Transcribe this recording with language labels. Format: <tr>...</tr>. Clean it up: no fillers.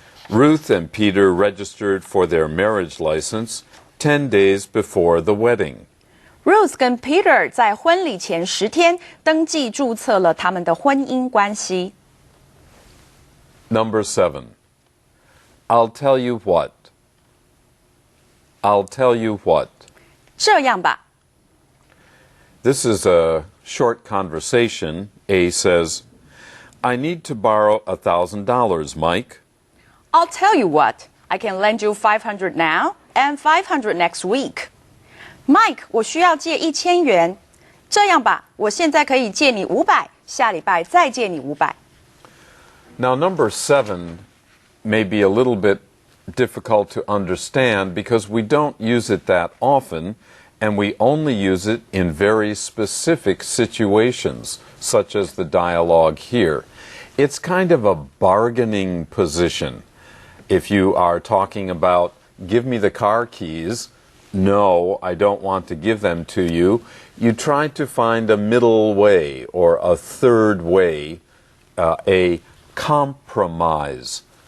<en>Ruth and Peter registered for their marriage license 10 days before the wedding.</en> <zh>Ruth 跟 Peter 在婚礼前10天登记注册了他们的婚姻关系。</zh> <en>Number 7. I'll tell you what. I'll tell you what.</en> <zh>这样吧。</zh> <en>This is a short conversation. A says, I need to borrow $1,000, Mike. I'll tell you what. I can lend you $500 now and $500 next week.</en> <zh>Mike, 我需要借1000元。这样吧，我现在可以借你500，下礼拜再借你500。</zh> <en>Now, number 7 may be a little bit difficult to understand because we don't use it that often, and we only use it in very specific situations, such as the dialogue here. It's kind of a bargaining position. If you are talking about, give me the car keys, no, I don't want to give them to you, you try to find a middle way or a third way, a compromise.</en>